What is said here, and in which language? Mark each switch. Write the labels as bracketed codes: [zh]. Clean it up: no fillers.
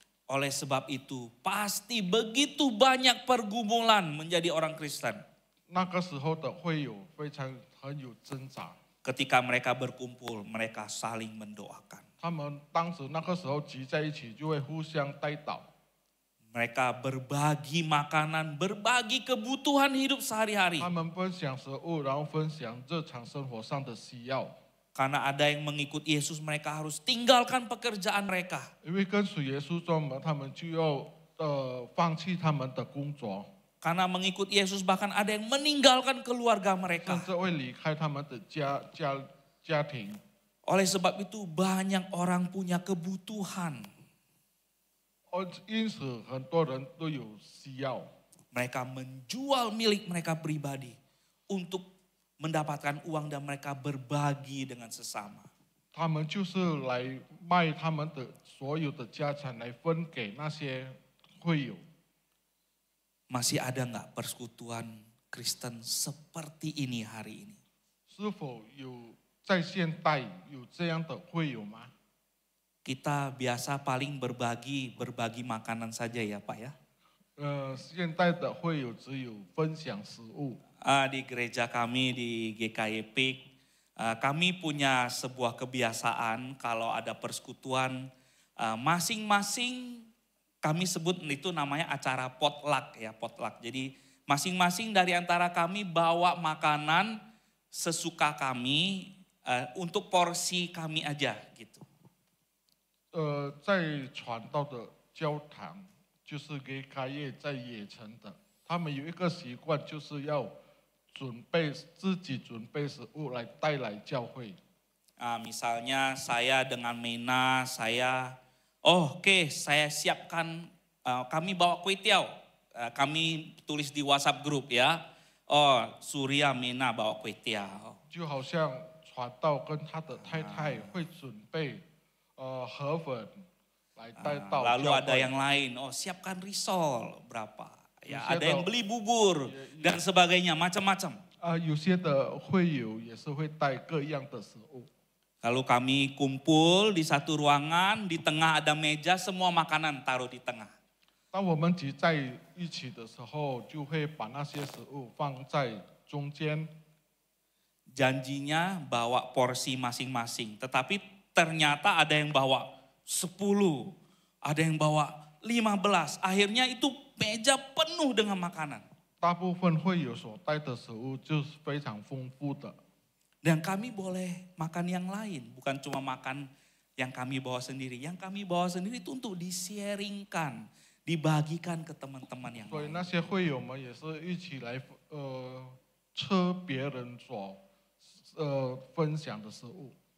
[id] Oleh sebab itu, pasti begitu banyak pergumulan menjadi orang Kristen. [zh] 那个时候的会友很有挣扎， [id] Ketika mereka berkumpul, mereka saling mendoakan. [zh] 他们当时那个时候聚在一起就会互相代祷， [id] Mereka berbagi makanan, berbagi kebutuhan hidup sehari-hari. [zh] 他们分享食物，然后分享日常生活上的需要。 [id] Karena ada yang mengikut Yesus, mereka harus tinggalkan pekerjaan mereka. [zh] 因为跟随耶稣中嘛，他们就要放弃他们的工作， [id] Karena mengikut Yesus bahkan ada yang meninggalkan keluarga [zh] 甚 [id] mereka. [zh] 至会离开他们的家庭。 [id] Oleh sebab itu banyak orang punya kebutuhan. [zh] 因此很多人都有需要， [id] Mereka menjual milik mereka pribadi untuk mendapatkan uang dan mereka berbagi dengan sesama. [zh] 他们就是来卖他们的所有的家产来分给那些会友。 [id] Masih ada nggak persekutuan Kristen seperti ini hari ini? [zh] 是否有在现代有这样的会友吗？ [id] Kita biasa paling berbagi makanan saja ya Pak ya. [zh] 现代的会友只有分享食物。 [id] Di gereja kami di GKY PIK, kami punya sebuah kebiasaan kalau ada persekutuan, masing-masing kami sebut itu namanya acara potluck ya, potluck. Jadi masing-masing dari antara kami bawa makanan sesuka kami untuk porsi kami aja gitu. [zh] 在传道的教堂，就是给开业在野城的，他们有一个习惯，就是要自己准备食物来带来教会。 [id] Misalnya saya dengan Mena, oke, saya siapkan, kami bawa kue tiaw, kami tulis di WhatsApp grup ya. Oh, Surya Mena bawa kue tiaw. [zh] 就好像传道跟他的太太会准备河粉来带到 [id] Lalu [zh] 教 [id] ada [zh] 会。 [id] yang lain, siapkan risol berapa. Ya, Bisa ada yang beli bubur dan sebagainya, macam-macam. [zh] 有些的会友也是会带各样的食物。 [id] Lalu kami kumpul di satu ruangan, di tengah ada meja, semua makanan taruh di tengah. [zh] 当我们集在一起的时候，就会把那些食物放在中间。 [id] Janjinya bawa porsi masing-masing, tetapi ternyata ada yang bawa 10, ada yang bawa 15. Akhirnya itu meja penuh dengan makanan. [zh] 大部分会有所带的食物就是非常丰富的， [id] Dan kami boleh makan yang lain, bukan cuma makan yang kami bawa sendiri. Yang kami bawa sendiri itu untuk di-sharingkan, dibagikan ke teman-teman yang [zh] 所以那些会友们也是一起来吃别人所分享的食物。